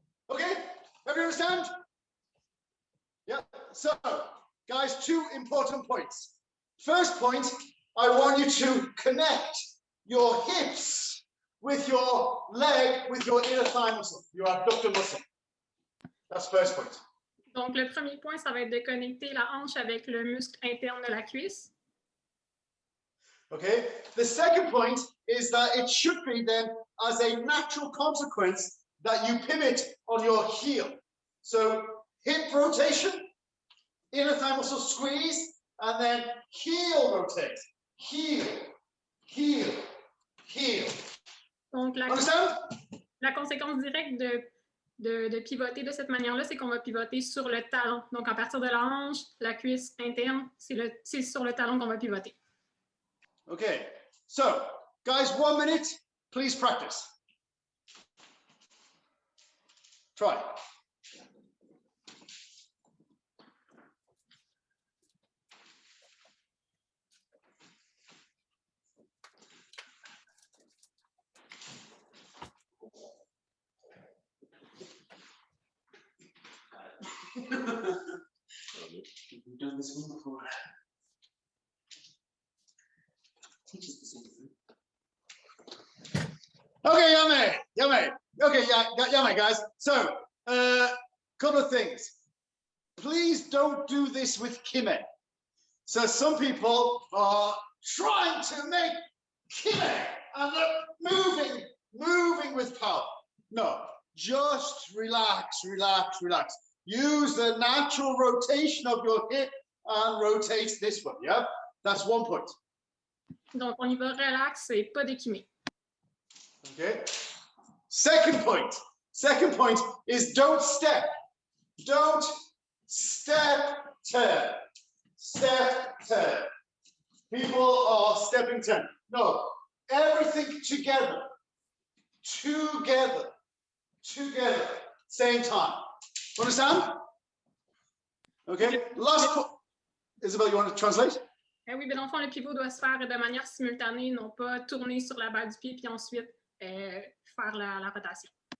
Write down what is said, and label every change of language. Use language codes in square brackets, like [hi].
[en] Okay, everyone understand? Yeah, so guys, two important points. First point, I want you to connect your hips with your leg, with your inner thigh muscle, your abductor muscle. That's first point. [fr] Donc, le premier point, ça va être de connecter la hanche avec le muscle interne de la cuisse. [en] Okay, the second point is that it should be then as a natural consequence that you pivot on your heel. So hip rotation, inner thigh muscle squeeze, and then heel rotate. Heel, heel, heel. [fr] Donc, la conséquence directe de pivoter de cette manière-là, c'est qu'on va pivoter sur le talon. Donc, à partir de la hanche, la cuisse interne, c'est sur le talon qu'on va pivoter. [en] Okay, so guys, 1 minute, please practice. Try. We've done this one before. Teach us the same thing. Okay, yummy. Okay, yummy, guys. So, couple of things. Please don't do this with kime. So some people are trying to make kime and they're moving with power. No, just relax. Use the natural rotation of your hip and rotate this one, yeah? That's 1 point. [fr] Donc, on y va relax et pas d'équimé. [en] Okay. Second point is don't step. Don't step, turn. Step, turn. People are stepping, turn. No, everything together. Together. Same time. Understand? Okay. Last point. Isabel, you want to translate? [fr] Oui, mais dans le fond, le pivot doit se faire de manière simultanée, non pas tourner sur la balle du pied puis ensuite faire la rotation.